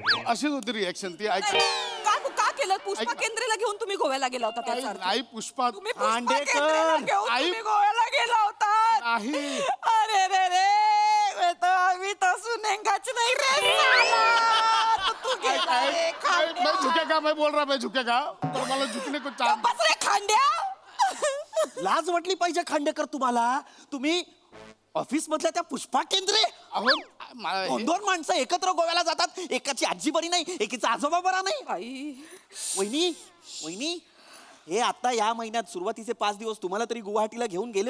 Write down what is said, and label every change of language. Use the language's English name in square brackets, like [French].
[Marathi] अशीच होती रिॲक्शन ती. ऐक का केलं? पुष्पा ऐक ना. केंद्रेला घेऊन तुम्ही गोव्याला गेला होता त्याचा अर्थ? नाही पुष्पा तुम्ही पुष्पा खांडेकर. केंद्रेला घेऊन आई- तुम्ही गोव्याला गेला होता? नाही. अरे रे तो आम्ही तर सुनेंगाच नाही रे साला. तो तू गेला रे, खांड्या. [Hindi] मैं झुकेगा, मैं बोल रहा मैं झुकेगा, [Marathi] पर मला [Hindi] झुकने को चांस. [Marathi] बस रे खांड्या. लाज वाटली पाहिजे खांडेकर तुम्हाला. तुम्ही ऑफिस मधल्या त्या पुष्पा केंद्रे अहो मला हे- 2 माणसं एकत्र गोव्याला जातात. एकाची आजी बरी नाही, एकीचा आजोबा बरा नाही. आई, वहिनी हे आता या महिन्यात सुरुवातीचे 5 दिवस तुम्हाला तरी गुवाहाटीला घेऊन गेले